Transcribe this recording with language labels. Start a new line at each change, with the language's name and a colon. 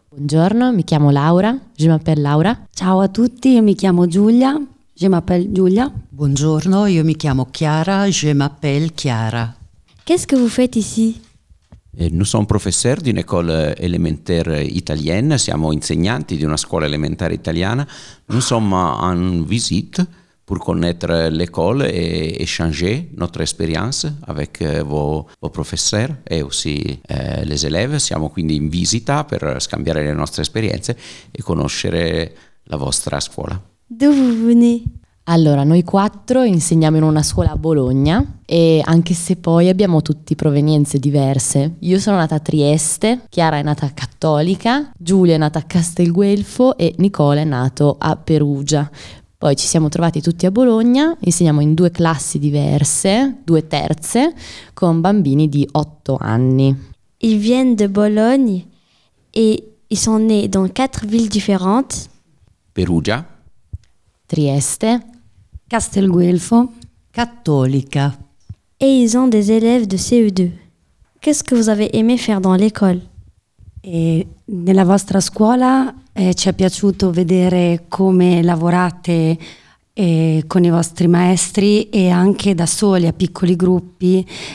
Italian: Buongiorno, mi chiamo Laura.
French: Je m'appelle Laura.
Italian: Ciao a tutti, io mi chiamo Giulia.
French: Je m'appelle Giulia.
Italian: Buongiorno, io mi chiamo Chiara.
French: Je m'appelle Chiara. Qu'est-ce que vous faites ici? Nous sommes professeurs d'une école élémentaire italienne,
Italian: siamo insegnanti di una scuola elementare italiana.
French: Nous sommes en visite pour connaître l'école et échanger notre expérience avec vos professeurs et aussi les élèves.
Italian: Siamo quindi in visita per scambiare le nostre esperienze e conoscere la vostra scuola.
French: D'où vous venez?
Italian: Allora, noi quattro insegniamo in una scuola a Bologna e anche se poi abbiamo tutti provenienze diverse. Io sono nata a Trieste, Chiara è nata cattolica, Giulia è nata a Castelguelfo e Nicola è nato a Perugia. Poi ci siamo trovati tutti a Bologna, insegniamo in due classi diverse, due terze, con bambini di 8 anni.
French: Ils viennent de Bologne e ils sont nés dans quatre villes différentes. Perugia. Trieste, Castelguelfo, Cattolica. Et ils ont des élèves de CE2. Qu'est-ce que vous avez aimé faire dans l'école?
Italian: Et nella vostra scuola ci è piaciuto vedere come lavorate con i vostri maestri e anche da soli a piccoli gruppi.